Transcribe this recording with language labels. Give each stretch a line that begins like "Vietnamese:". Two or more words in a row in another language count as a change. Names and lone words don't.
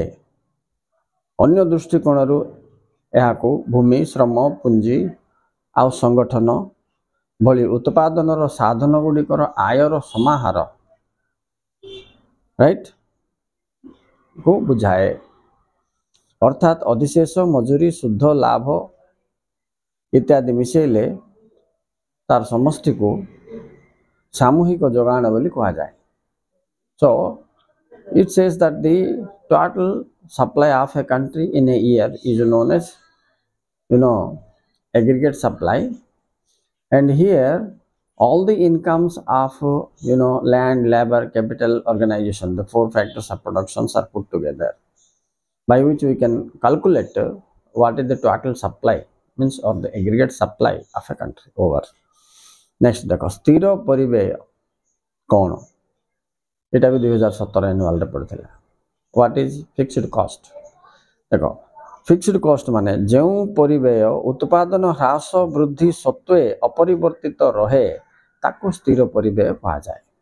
Odia: ଅନ୍ୟ ଦୃଷ୍ଟିକୋଣରୁ ଏହାକୁ ଭୂମି, ଶ୍ରମ, ପୁଞ୍ଜି ଆଉ ସଂଗଠନ ଭଳି ଉତ୍ପାଦନର ସାଧନ ଗୁଡ଼ିକର ଆୟର ସମାହାର ରାଇଟ୍ କୁ ବୁଝାଏ। ଅର୍ଥାତ୍ ଅଧିଶେଷ, ମଜୁରୀ, ଶୁଦ୍ଧ ଲାଭ ଇତ୍ୟାଦି ମିଶାଇଲେ ତାର ସମଷ୍ଟିକୁ ସାମୂହିକ ଯୋଗାଣ ବୋଲି କୁହାଯାଏ।
English: So it says that the total supply of a country in a year is known as aggregate supply, and here all the incomes of land, labor, capital, organization, the four factors of productions are put together, by which we can calculate what is the total supply means or the aggregate supply of a country over.
Odia: Next ଦେଖ, ସ୍ଥିର ପରିବ୍ୟୟ କ'ଣ? ଏଇଟା ବି 2017 ଆନୁଆଲରେ ପଡ଼ିଥିଲା।
English: what is fixed cost?
Odia: ଦେଖ,
English: fixed cost
Odia: ମାନେ ଯେଉଁ ପରିବ୍ୟୟ ଉତ୍ପାଦନ ହ୍ରାସ ବୃଦ୍ଧି ସତ୍ତ୍ୱେ ଅପରିବର୍ତ୍ତିତ ରହେ ତାକୁ ସ୍ଥିର ପରିବ୍ୟୟ କୁହାଯାଏ।